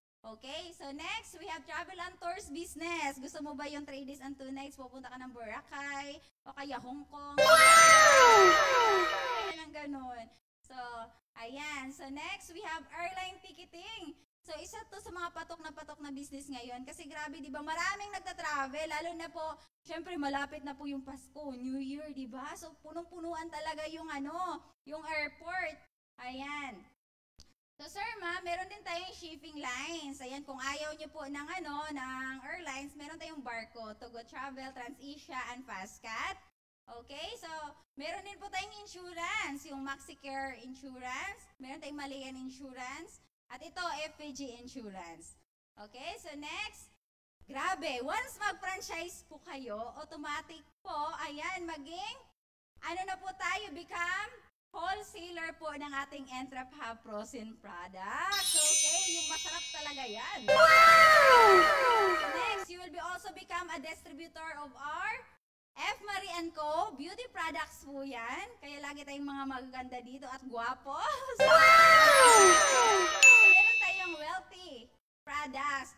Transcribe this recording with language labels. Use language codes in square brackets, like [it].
[en] Okay, so next, we have travel and tours business. [tl] Gusto mo ba yung [en] 3 days and 2 nights, [tl] pupunta ka ng Boracay, o kaya Hong Kong? Ayan, ganun. [en] So, ayan. So next, we have airline ticketing. [tl] So, isa to sa mga patok na business ngayon. Kasi grabe, di ba, maraming nagta-travel, lalo na po, syempre, malapit na po yung Pasko, New Year, di ba? So, punong-punuan talaga yung yung airport. Ayan. So, Sir Ma, meron din tayong shipping lines. Ayan, kung ayaw nyo po ng ng airlines, meron tayong Barco, Togo Travel, TransAsia, and Fastcat. Okay, so, meron din po tayong insurance, yung MaxiCare Insurance, meron tayong Malayan Insurance, at ito, FPG Insurance. Okay, so next, grabe, once mag-franchise po kayo, automatic po, ayan, maging, na po tayo, [en] become wholesaler [tl] po ng ating Entrep Hub Frozen products. Okay, yung masarap talaga yan. Wow! [en] Next, you will be also become a distributor of our F. Marie & Co. Beauty products po yan. [tl] Kaya lagi tayong mga magaganda dito at gwapo. Wow! Meron tayong wealthy products.